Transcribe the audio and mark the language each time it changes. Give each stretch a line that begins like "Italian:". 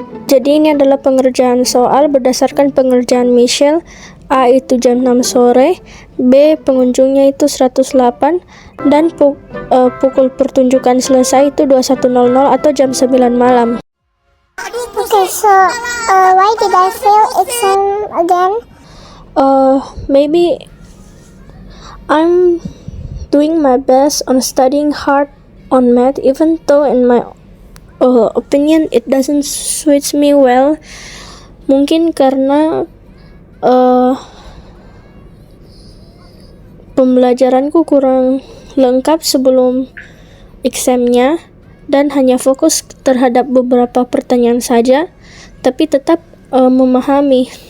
Indonesian: Jadi ini adalah pengerjaan soal berdasarkan pengerjaan Michelle. A itu jam 6 sore, B pengunjungnya itu 108, dan pukul pertunjukan selesai itu 21.00 atau jam 9 malam.
English: Okay, so why did I fail exam again? Maybe I'm doing my best on studying hard on math, even though in my opinion it doesn't suits me well.
Indonesian: Mungkin karena pembelajaranku kurang lengkap sebelum examnya dan hanya fokus terhadap beberapa pertanyaan saja, tapi tetap memahami.